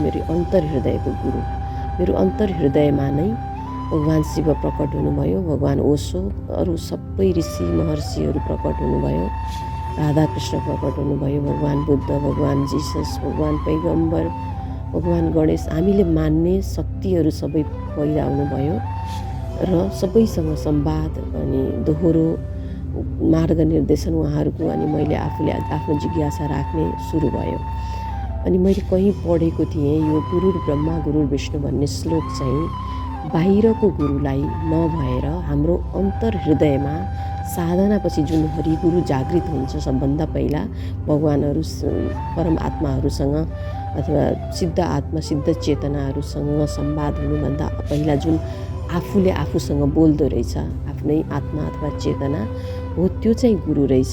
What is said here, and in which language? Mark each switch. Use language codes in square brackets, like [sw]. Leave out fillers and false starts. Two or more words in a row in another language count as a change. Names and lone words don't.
[ne] मेरो अन्तर्हृदयको गुरु, मेरो अन्तर्हृदयमा नै भगवान शिव प्रकट हुनुभयो, भगवान ओशो, अरू सबै ऋषि महर्षिहरू प्रकट हुनुभयो, राधाकृष्ण प्रकट हुनुभयो, भगवान बुद्ध, भगवान जिसस, भगवान पैगम्बर, भगवान गणेश, हामीले मान्ने शक्तिहरू सबै पहिला आउनुभयो र सबैसँग संवाद अनि दोहोरो मार्ग निर्देशन उहाँहरूको। अनि मैले आफूले आफ्नो जिज्ञासा राख्ने सुरु भयो। अनि मैले कहीँ पढेको थिएँ, यो [sa] गुरुर् ब्रह्मा गुरुर् विष्णु [ne] भन्ने श्लोक चाहिँ बाहिरको गुरुलाई नभएर हाम्रो अन्तर्हृदयमा साधनापछि जुन हरिगुरु जागृत हुन्छ सबभन्दा पहिला भगवानहरू परमात्माहरूसँग अथवा सिद्ध आत्मा सिद्ध चेतनाहरूसँग संवाद हुनुभन्दा पहिला जुन आफूले आफूसँग बोल्दो रहेछ, आफ्नै आत्मा अथवा चेतना हो, त्यो चाहिँ गुरु रहेछ।